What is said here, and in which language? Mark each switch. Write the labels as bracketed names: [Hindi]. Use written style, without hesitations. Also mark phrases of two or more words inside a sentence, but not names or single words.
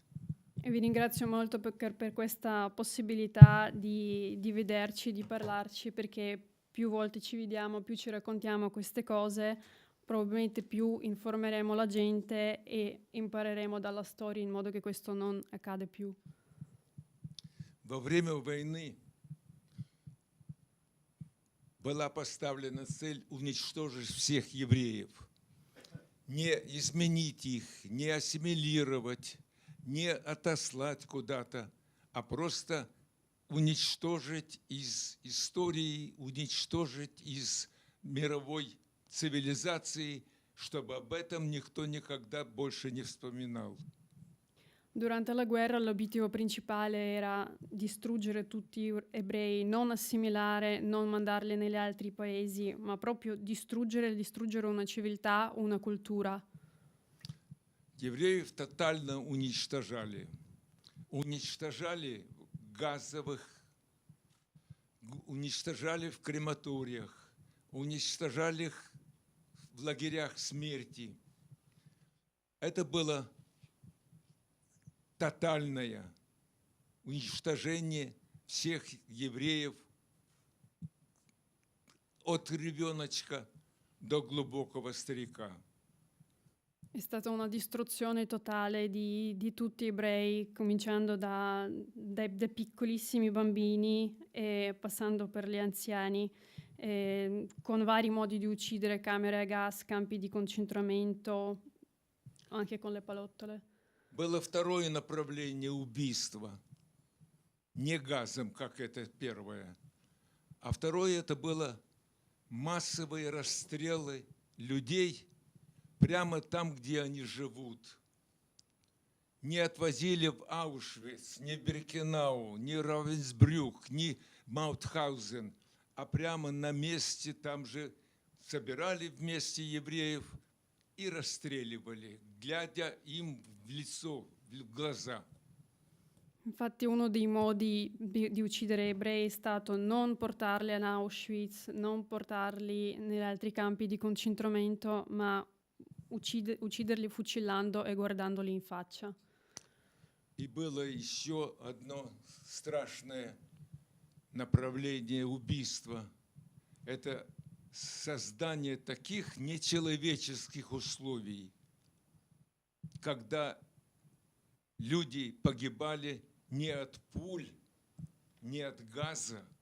[Italian] E vi ringrazio molto per questa possibilità di vederci, di parlarci, perché più volte ci vediamo, più ci raccontiamo queste cose, probabilmente più informeremo la gente e impareremo dalla storia in modo che questo non accade più. [Russian] Во время войны была поставлена цель уничтожить всех евреев, не изменить их, не ассимилировать, не отослать куда-то, а просто уничтожить из истории, уничтожить из мировой цивилизации, чтобы об этом никто никогда больше не вспоминал. [Italian] Durante la guerra l'obiettivo principale era distruggere tutti gli ebrei, non assimilare, non mandarli negli altri paesi, ma proprio distruggere una civiltà, una cultura. [Russian] Евреев тотально уничтожали. Уничтожали в газовых, уничтожали в крематориях, уничтожали их в лагерях смерти. Это было тотальное уничтожение всех евреев от ребеночка до глубокого старика. [Italian] È stata una distruzione totale di tutti gli ebrei, cominciando dai piccolissimi bambini e passando per gli anziani, con vari modi di uccidere, camere a gas, campi di concentramento, anche con le palottole. [Russian] Было второе направление убийства. Не газом, как это первое. А второе это было массовые расстрелы людей прямо там, где они живут. Не отвозили в Аушвиц, ни Биркенау, ни Равенсбрюк, ни Маутхаузен, а прямо на месте там же собирали вместе евреев и расстреливали, глядя им в лицо, в глаза. [Italian] Infatti uno dei modi di uccidere ebrei è stato non portarli ad Auschwitz, non portarli negli altri campi di concentramento, ma ucciderli fucillando e guardandoli in faccia. [Russian] И было еще одно страшное направление убийства. Это создание таких нечеловеческих условий, когда люди погибали не от пуль, не от газа,